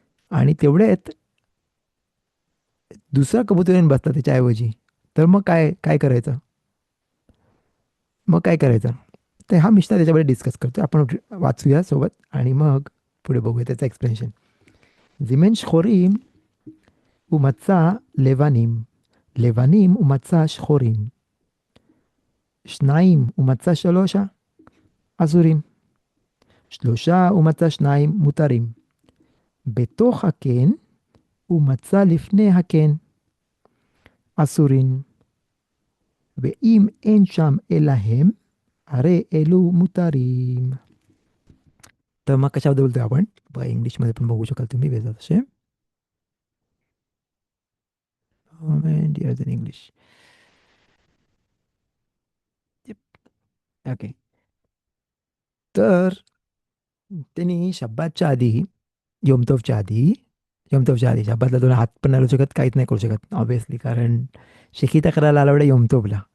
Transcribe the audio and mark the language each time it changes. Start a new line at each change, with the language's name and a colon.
Marathi: आणि तेवढ्यात दुसरा कबूतर येऊन बसला त्याच्याऐवजी. तर मग काय काय करायचं? मग काय करायचं? तर हा मिशना त्याच्यामध्ये डिस्कस करतो. आपण वाचूया सोबत आणि मग पुढे बघूया त्याचं एक्सप्लेनेशन.
Hebrew: זימן שחורים ומצא לבנים, לבנים ומצא שחורים, שניים ומצא שלושה אסורים, שלושה ומצא שניים מותרים. בתוך הקן ומצא לפני הקן אסורים, ואם אין שם אלא הם, הרי אלו מותרים.
Marathi: तर मग कशाबद्दल बोलतोय आपण? बघा इंग्लिशमध्ये पण बघू शकाल तुम्ही बेजार असे.
English: And here's in English. Okay.
Marathi: तर त्यांनी शब्बातच्या आधी, योमतोफच्या आधी शब्बातला दोन हात पण नाही लावू शकत, काहीच नाही करू शकत ऑब्विसली, कारण शेकिता करायला अलाउड आहे योमतोफला.